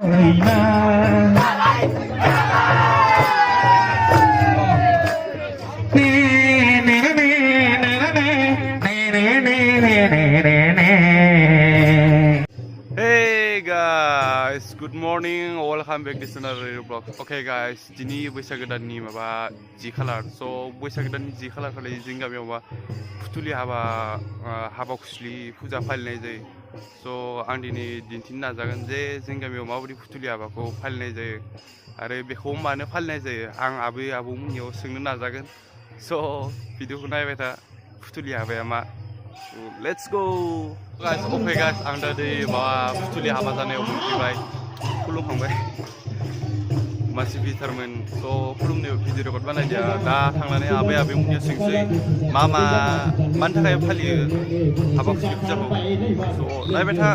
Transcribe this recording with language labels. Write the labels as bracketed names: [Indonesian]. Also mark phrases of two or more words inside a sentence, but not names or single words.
[English] Hey guys, good morning. Welcome back to another vlog. Okay guys, [Bodo] दिनै बैसागो दाननि माबा 10 खालार. So बैसागो दाननि 10 खालार खालि जोंनि गामियाव माबा फुथुलि हाबा खुस्लि फुजा फालिनाय जायो. So आं दिनै दिन्थिनो नाजागोन जे जोंनि गामियाव माबायदि फुथुलि हाबाखौ फालिनाय जायो आरो बेखौ मानो फालिनाय जायो आं आबै आबौमोननियाव सोंनो नाजागोन. So भिडिअखौ नायबाय था फुथुलि हाबाया मा. [English] Let's go guys. Okay guys, [Bodo] आं दा फुथुलि हाबा जानायाव मोनफैबाय खुलुमखांबाय मानसि भिथारमोन. स' खुलुमनायाव भिडिअ रेकर्ड बानायदों. दा थांनानै आबै आबौमोननियाव सोंसै मानि थाखाय फालियो हाबा खुस्लि फुजाखौ. स' नायबाय था.